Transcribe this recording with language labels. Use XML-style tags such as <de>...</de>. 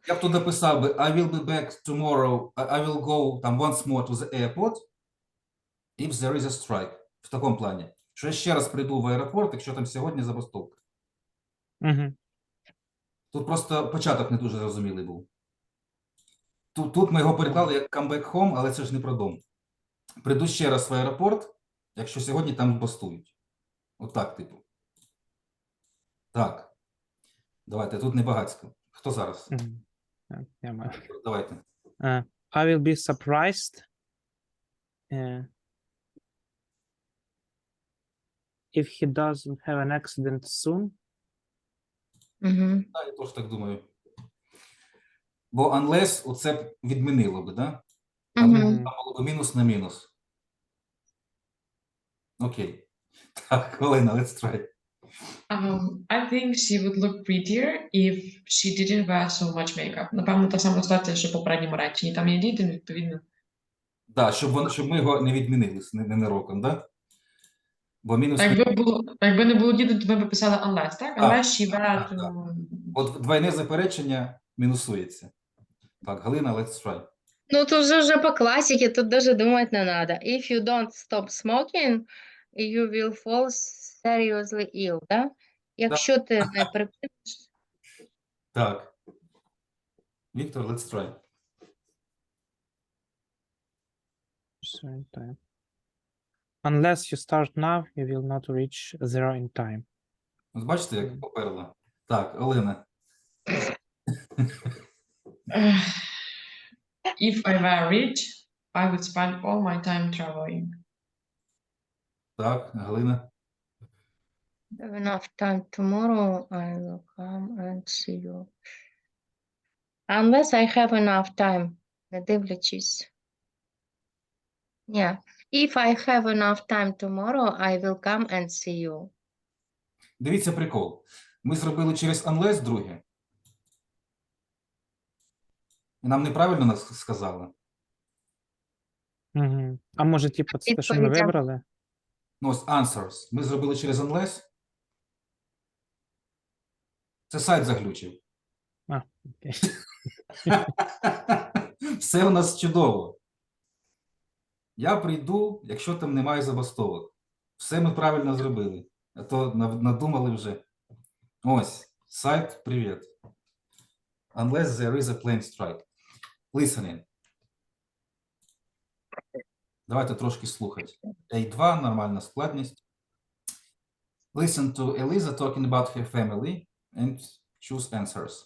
<uk>я б тут написав би</uk> <en>I will be back tomorrow, I will go там once more to the airport if there is a strike.</en> <uk>В такому плані. Що я ще раз прийду в аеропорт, якщо там сьогодні забастовка. Угу. Тут просто початок не дуже зрозумілий був. Тут ми його переклали як</uk> <en>come back home,</en> <uk>але це ж не про дом. Прийду ще раз в аеропорт, якщо сьогодні там бастують. Отак, типу. Так. Давайте, тут не багатько. Хто зараз? Я маю. Давайте.</uk> <en>I will be surprised if he doesn't have an accident soon. Угу.</en> <uk>Так, я теж так думаю. Бо unless оце б відмінило б, да? Угу. Там було б мінус на мінус. Окей.</uk> <en>Так, Олена, let's try. I think she would look prettier if she didn't wear so much makeup.</en> <uk>Напевно, та сама ситуація, що в попередньому реченні. Там є діти, відповідно. Да, щоб ми його не відмінили ненароком, да? Бо мінус Якби не було діду, то ми б писали unless, так?</uk> <en>Unless she were</en> <uk>так,</uk> <en>to...</en> <uk>От двойне заперечення мінусується.</uk> <en>Так, Галина, let's try.</en> <uk>Ну, тут же вже по класике, тут даже думать не надо.</uk> <en>If you don't stop smoking, you will fall seriously ill, да?</en> <uk>Якщо ти не припиниш, Так.</uk> <en>Віктор, let's try. Zero in time. Unless you start now, you will not reach zero in time.</en> <uk>Ось бачите, як поперла? Так, Олена.</uk> <en>If I were rich, I would spend all my time traveling.</en> <uk>Так, Галина.</uk> <en>have enough time tomorrow, I will come and see you. Unless I have enough time,</en> <uk>не дивлячись.</uk> <en>Yeah. If I have enough time tomorrow, I will come and see you.</en> <uk>Дивіться прикол. Ми зробили через unless друге. І нам неправильно нас сказали. Угу. А може, типу, це те, що ми Відповідь. вибрали? Ну, ось answers. Ми зробили через unless. Це сайт заглючив. А, окей. Все у нас чудово. Я прийду, якщо там немає забастовок. Все ми правильно зробили. А то надумали вже. Ось, сайт, привіт.</uk> <en>Unless there is a plane strike. Listening.</en> <uk>Давайте трошки слухати. A2, нормальна складність.</uk> <en>Listen to Eliza talking about her family and choose answers.</en>